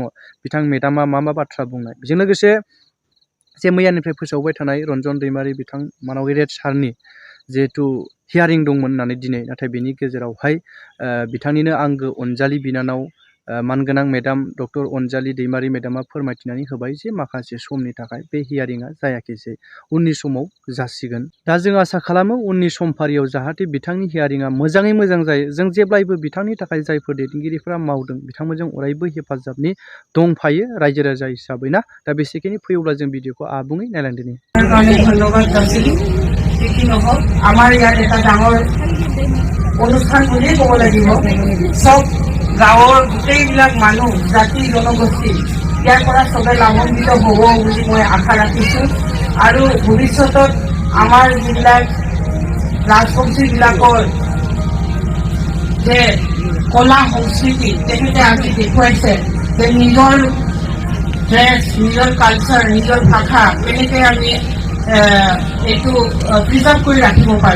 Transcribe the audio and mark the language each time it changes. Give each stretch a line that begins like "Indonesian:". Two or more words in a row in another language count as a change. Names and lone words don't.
Bodo: बिथां मेडामा मा बाथ्रा बुंनाय बेजों लोगोसे जे मैयानिफ्राय फोसावबाय थानाय रन्जन दैमारि बिथां मानबिरेट सारनि जिहेतु हियारिं दंमोन होननानै दिनै नाथाय बेनि गेजेरावहाय बिथांनिनो आंगो अनजालि बिनानाव मानगोनां मेडाम डक्टर अनजालि दैमारि मेडामा फोरमायथिनानै होबाय जे माखासे समनि थाखाय बे हियारिंआ जायाखैसै, उननि समाव जासिगोन। दा जों आसा खालामो उननि समफारियाव जाहाथे बिथांनि हियारिंआ मोजाङै मोजां जायो। जों जेब्लायबो बिथांनि थाखाय जायफोर दैदेनगिरिफोरा मावदों बिथांमोनजों अरायबो हेफाजाबनि दंफायो रायजो राजा हिसाबै ना। दा बेसेखिनि फैयोब्ला जों भिडिअखौ आबुङै नायलांदिनि।
Assamese: ধন্যবাদ যাচিলো। কি নহওক আমাৰ ইয়াত এটা ডাঙৰ অনুষ্ঠান বুলিয়ে ক'ব লাগিব। চব গাঁৱৰ গোটেইবিলাক মানুহ জাতি জনগোষ্ঠী ইয়াৰ পৰা চবে লাভান্বিত হ'ব বুলি মই আশা ৰাখিছোঁ। আৰু ভৱিষ্যতত আমাৰ যিবিলাক ৰাজবংশীবিলাকৰ যে কলা সংস্কৃতি তেখেতে আজি দেখুৱাইছে যে নিজৰ ড্ৰেছ, নিজৰ কালচাৰ, নিজৰ ভাষা কেনেকৈ আমি এইটো প্ৰিজাৰ্ভ কৰি ৰাখিব পাৰোঁ।